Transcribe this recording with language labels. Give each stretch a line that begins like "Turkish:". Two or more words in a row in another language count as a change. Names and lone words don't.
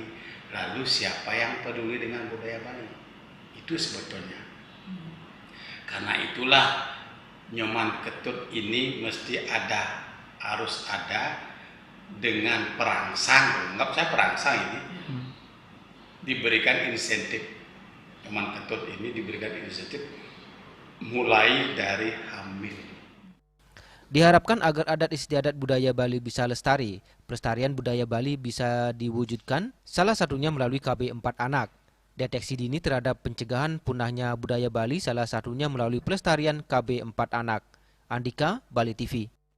Indonesian: Lalu siapa yang peduli dengan budaya Bali? Itu sebetulnya. Karena itulah Nyoman Ketut ini mesti ada, harus ada dengan perangsang. Enggak saya perangsang ini. Diberikan insentif. Nyoman Ketut ini diberikan insentif mulai dari hamil. Diharapkan agar adat istiadat budaya Bali bisa lestari, pelestarian budaya Bali bisa diwujudkan, salah satunya melalui KB 4 anak. Deteksi dini terhadap pencegahan punahnya budaya Bali salah satunya melalui pelestarian KB 4 anak. Andika, Bali TV.